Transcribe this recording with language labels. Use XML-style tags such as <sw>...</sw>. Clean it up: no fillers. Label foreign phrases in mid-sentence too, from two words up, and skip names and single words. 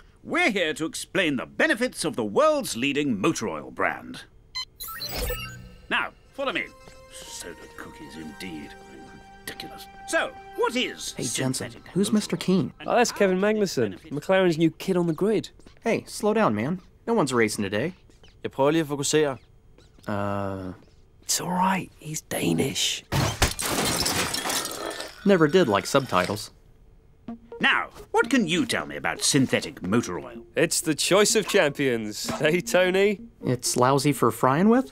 <en>We're here to explain the benefits of the world's leading motor oil brand. Now, follow me. Soda cookies, indeed. Ridiculous. So, what is Hey, Jensen, who's Mr. Keane? Oh, that's Kevin Magnussen, McLaren's new kid on the grid. Hey, slow down, man. No one's racing today.</en> <da>Jeg prøver lige at fokusere.</da> <en>It's alright. He's Danish. Never did like subtitles. Now, what can you tell me about synthetic motor oil? It's the choice of champions. Hey, Tony? It's lousy for frying with?</en>